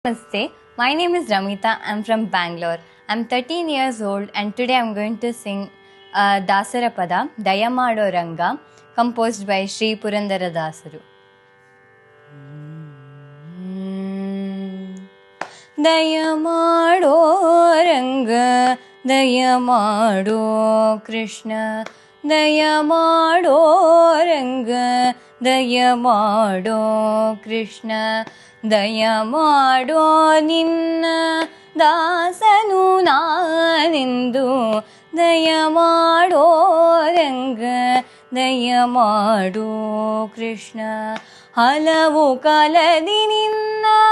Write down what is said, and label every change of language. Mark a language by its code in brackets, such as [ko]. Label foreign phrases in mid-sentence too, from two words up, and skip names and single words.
[en] Namaste, my name is Ramita. I'm from Bangalore. I'm 13 years old and today I'm going to sing Dasarapada, Dayamado Ranga, composed by Sri Purandara Dasaru. [kn] ದಯಮಾಡೋ ರಂಗ, ದಯಮಾಡೋ ಕೃಷ್ಣ, ದಯಮಾಡೋ ರಂಗ, ದಯಮಾಡೋ ಕೃಷ್ಣ. ದಯಮಾಡೋ ನಿನ್ನ ದಾಸನು ನಾನೆಂದು ದಯಮಾಡೋ ರಂಗ ದಯಮಾಡೋ ಕೃಷ್ಣ ಹಲವು ಕಾಲದಿ ನಿನ್ನ